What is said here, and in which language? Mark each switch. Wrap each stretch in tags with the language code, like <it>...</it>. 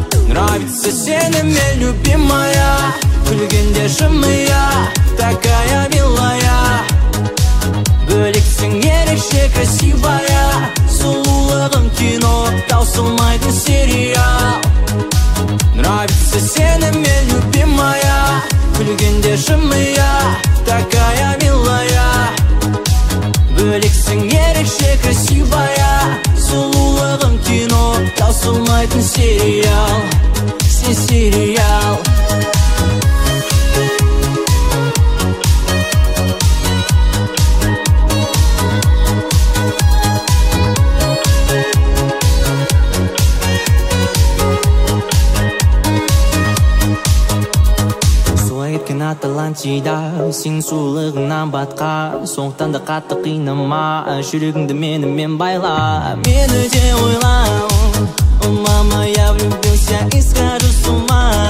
<ru>Нравится</ru> <kk>сенімен,</kk> <ru>любимая,</ru> <kk>күлгенде жымия,</kk> <ru>такая милая.</ru> <kk>Бөлексің ерекше</kk> <ru>красивая,</ru> <kk>сұлулығың кино, таусылмайтын сериал.</kk> <ru>Нравится</ru> <kk>сенімен,</kk> <ru>любимая,</ru> <kk>күлгенде жымия,</kk> <ru>такая милая.</ru> <kk>Бөлексің ерекше</kk> <ru>красивая,</ru> <kk>сұлулығың кино, таусылмайтын сериал. Сен сериал. Солай кеткен Атлантида, сен сұлулығыңнан батқа. Сондықтан да қатты қинама, жүрегіңді менімен байла. Мені де ойла,</kk> <ru>мама, я влюбился и схожу с ума.</ru>